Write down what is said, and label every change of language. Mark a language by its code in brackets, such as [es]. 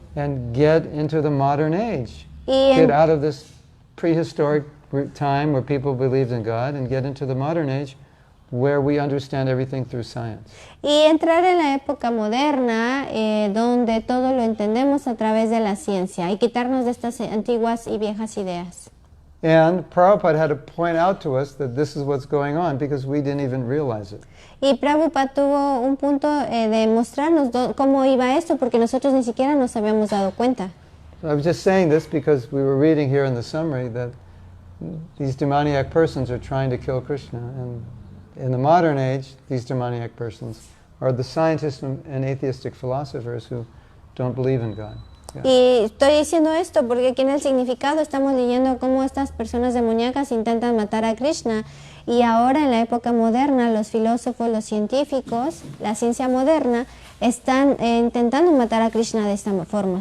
[en] and get into the modern age. [es] Y, [en] Get out of this prehistoric time where people believed in God and get into the modern age where we understand everything through science. [es] y entrar en la época moderna donde todo lo entendemos a través de la ciencia y quitarnos de estas antiguas y viejas ideas. [en] And Prabhupada had to point out to us that this is what's going on because we didn't even realize it. [es] Y Prabhupada tuvo un punto de mostrarnos cómo iba esto porque nosotros ni siquiera nos habíamos dado cuenta. [en] So I was just saying this because we were reading here in the summary that these demoniac persons are trying to kill Krishna. And in the modern age, these demoniac persons are the scientists and atheistic philosophers who don't believe in God. Yeah. [es] Y estoy diciendo esto porque aquí en el significado estamos leyendo cómo estas personas demoníacas intentan matar a Krishna. Y ahora en la época moderna, los filósofos, los científicos, la ciencia moderna, están intentando matar a Krishna de esta forma.